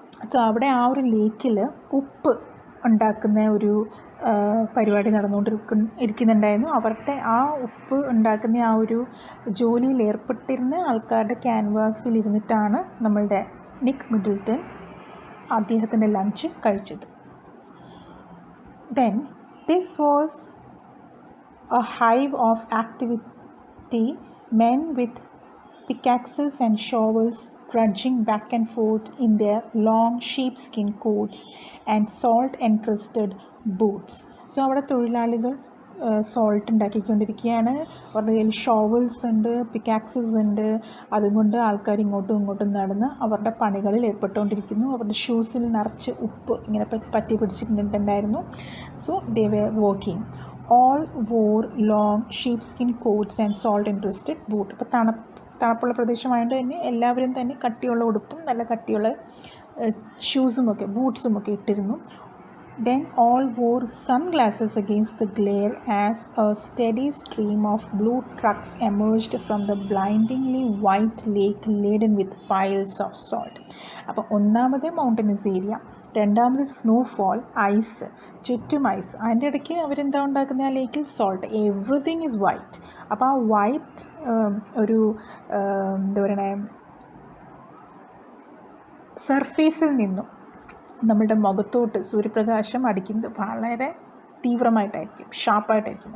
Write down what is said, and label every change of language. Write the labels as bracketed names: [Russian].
[Malayalam] So അവിടെ ആ ഒരു ലേക്കിൽ ഉപ്പ് ഉണ്ടാക്കുന്ന ഒരു പരിപാടി ഇരിക്കുന്നുണ്ടായിരുന്നു. അവരുടെ ആ ഉപ്പ് ഉണ്ടാക്കുന്ന ആ ഒരു ജോലിയിൽ ഏർപ്പെട്ടിരുന്ന ആൾക്കാരുടെ ക്യാൻവാസിലിരുന്നിട്ടാണ് നമ്മളുടെ നിക്ക് മിഡിൽട്ടൺ അദ്ദേഹത്തിൻ്റെ ലഞ്ച് കഴിച്ചത്. [English] Then this was a hive of activity, men with pickaxes and shovels trudging back and forth in their long sheepskin coats and salt encrusted boots. [Malayalam] So അവിടെ തൊഴിലാളികൾ സോൾട്ട് ഉണ്ടാക്കിക്കൊണ്ടിരിക്കുകയാണ്. അവരുടെ കയ്യിൽ ഷോവൽസ് ഉണ്ട്, പിക്കാക്സസ് ഉണ്ട്. അതുകൊണ്ട് ആൾക്കാർ ഇങ്ങോട്ടും ഇങ്ങോട്ടും നടന്ന് അവരുടെ പണികളിൽ ഏർപ്പെട്ടുകൊണ്ടിരിക്കുന്നു. അവരുടെ ഷൂസിൽ നിറച്ച് ഉപ്പ് ഇങ്ങനെ പറ്റി പിടിച്ചിട്ടുണ്ടായിരുന്നു. [English] So they were working. All wore long sheepskin coats and salt encrusted boot. [Malayalam] അപ്പോൾ തണുപ്പുള്ള പ്രദേശമായതുകൊണ്ട് തന്നെ എല്ലാവരും തന്നെ കട്ടിയുള്ള ഉടുപ്പും നല്ല കട്ടിയുള്ള ഷൂസുമൊക്കെ ബൂട്ട്സുമൊക്കെ ഇട്ടിരുന്നു. [English] Then all wore sunglasses against the glare as a steady stream of blue trucks emerged from the blindingly white lake laden with piles of salt. [Malayalam] അപ്പോൾ ഒന്നാമത് മൗണ്ടനസ് ഏരിയ, രണ്ടാമത് സ്നോഫോൾ, ഐസ്, ചുറ്റും ഐസ്. അതിൻ്റെ ഇടയ്ക്ക് അവരെന്താ ഉണ്ടാക്കുന്നത് ആ ലേക്കിൽ? സോൾട്ട്. [English] Everything is white. [Malayalam] അപ്പോൾ ആ വൈറ്റ് ഒരു എന്താ പറയണേ സർഫേസിൽ നിന്നും നമ്മളുടെ മുഖത്തോട്ട് സൂര്യപ്രകാശം അടിക്കുന്നത് വളരെ തീവ്രമായിട്ടായിരിക്കും, ഷാർപ്പായിട്ടായിരിക്കും.